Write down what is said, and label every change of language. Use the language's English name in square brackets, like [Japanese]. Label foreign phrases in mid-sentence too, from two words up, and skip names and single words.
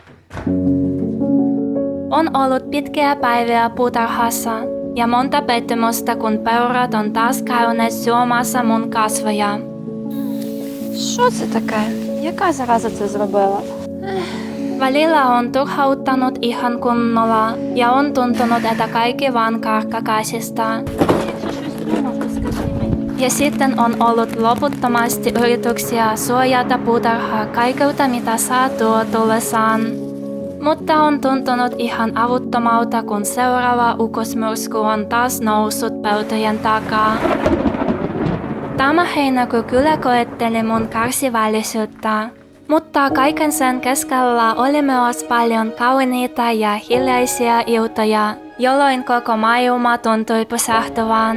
[Finnish] On ollut pitkiä päiviä puutarhassa ja monta pettymystä, kun peurat on taas käyneet syömässä mun kasveja. [Ukrainian] Що це таке? Яка зараза це зробила? [Finnish] Välillä on turhauttanut ihan kunnolla ja on tuntunut, että kaikki vaan karkaa käsistä. [Ukrainian] Якщо щось вдома, то скажи мені. [Finnish] Ja sitten on ollut loputtomasti yrityksiä suojata puutarhaa kaikelta, mitä saa tuo tullessaan. Mutta on tuntunut ihan avuttomalta, kun seuraava ukosmyrsky on taas noussut peltojen takaa. Tämä heinäkuu kyllä koetteli mun kärsivällisyyttä, mutta kaiken sen keskellä oli myös paljon kauniita ja hiljaisia iltoja, jolloin koko maailma tuntui pysähtyvän.